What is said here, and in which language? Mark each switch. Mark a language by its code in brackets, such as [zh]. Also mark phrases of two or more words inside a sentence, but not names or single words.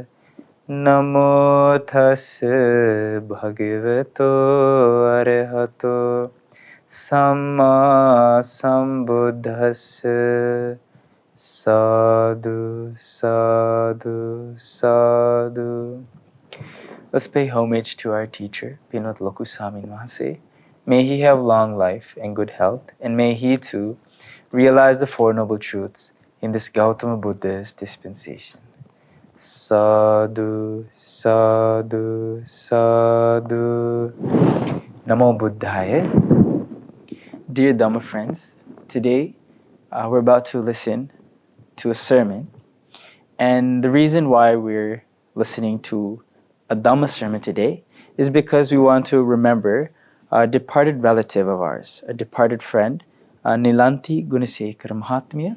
[pi] Namo tassa bhagavato arahato samma sambuddhassa. Sadhu, sadhu, sadhu. [en] Let's pay homage to our teacher, Pinot Lokusami Mahase. May he have long life and good health, and may he too realize the Four Noble Truths in this Gautama Buddha's dispensation. [pi] Sadhu, sadhu, sadhu. Namo Buddhaya. [en] Dear Dhamma friends, today we're about to listen to a sermon. And the reason why we're listening to a Dhamma sermon today is because we want to remember a departed relative of ours, a departed friend, Nilanti Gunasekara Mahatmya.